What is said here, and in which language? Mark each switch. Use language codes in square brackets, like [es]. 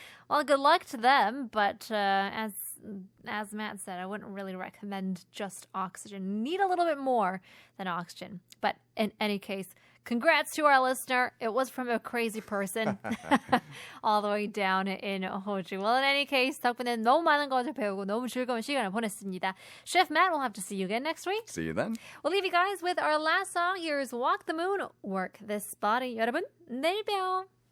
[en] Well, good luck to them, but as Matt said, I wouldn't really recommend just oxygen. Need a little bit more than oxygen. But in any case, congrats to our listener. It was from a crazy person all the way down in Hoju. Well, in any case, [ko] 덕분에 너무 많은 것을 배우고 너무 즐거운 시간을 보냈습니다. [en] Chef Matt, we'll have to see you again next week. See you then. We'll leave you guys with our last song. Here's Walk the Moon, Work This Body. [ko] 여러분, 내일 봬요.